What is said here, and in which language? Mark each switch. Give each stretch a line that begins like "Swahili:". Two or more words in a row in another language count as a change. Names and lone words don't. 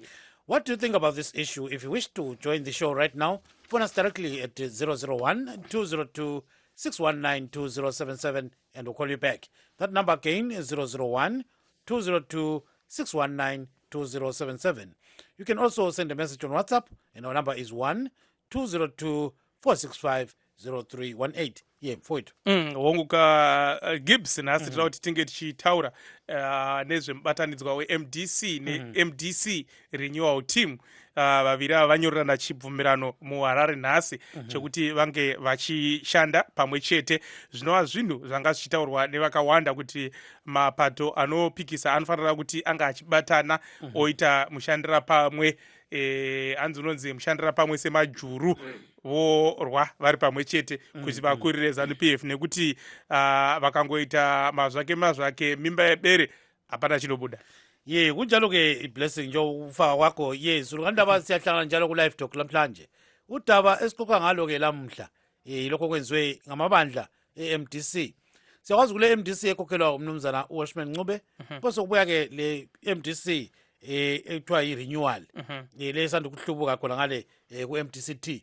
English: What do you think about this issue? If you wish to join the show right now, phone us directly at 001-202-619-2077 and we'll call you back. That number again is 001-202-619-2077. You can also send a message on WhatsApp, and our number is 1-202-465-0318. Yeah, for it.
Shona: Wonguka Gibbs nasi tira kuti tinge tichitaura nezvemubatanidzwa weMDC neMDC Renewal Team. Vaviri ava vanyorerana chibvumirano muHarare nhasi chokuti vange vachishanda pamwe chete. Zvinova zvinhu zvanga zvichitaurwa nevakawanda kuti mapato anopikisa anofanira kuti anga achibatana oita mushandira pamwe, hanzi unonzi mushandira pamwe semajuru vorwa vari pamwe chete kuti vakurire ZANU-PF, nekuti vakangoita mazvake mimba yebere hapana chinobuda.
North Ndebele: Ye kunjalo ke Blessing njo ufa wakho yes ulukandaba siyahlangana njalo ku Live Talk lamhlanje. Udaba esixoxa ngalo ke lamhla lokho kwenziwe ngamabandla eMDC. Siyakwazi kule MDC ekhokhelwa umnumzana uWashman Ncube, bese kubuya ke le MDC ekuthiwa yi-renewal le esanda ukuhlubuka khona ngale ku-MDCT.